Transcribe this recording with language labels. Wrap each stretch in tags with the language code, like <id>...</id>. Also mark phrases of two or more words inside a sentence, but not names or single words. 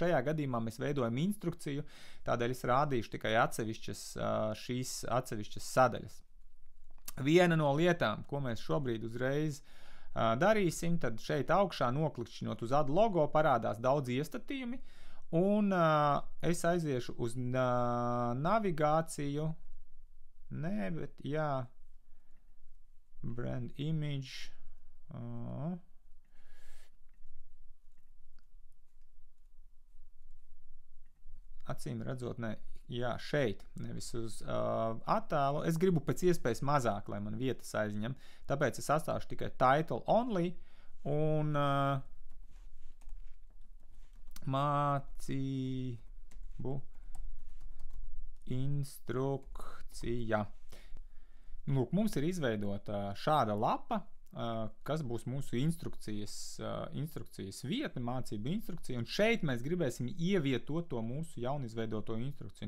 <lv>Šajā gadījumā mēs veidojam instrukciju, tādēļ es rādīšu tikai šīs atsevišķas sadaļas. Viena no lietām, ko mēs šobrīd uzreiz darīsim, tad šeit augšā noklikšķinot uz</lv> <en>ad logo</en> <lv>parādās daudz iestatījumi. Un es aiziešu uz navigāciju.</lv> <en>Brand image.</en> <lv>Acīm redzot, šeit, nevis uz attēlu. Es gribu pēc iespējas mazāk, lai man vietas aizņem. Tāpēc es atstāšu tikai</lv> <en>title only</en> <lv>un mācību instrukcija. Lūk, mums ir izveidota šāda lapa, kas būs mūsu instrukcijas vietne, mācību instrukcija, un šeit mēs gribēsim ievietot to mūsu jaunizveidoto instrukciju.</lv>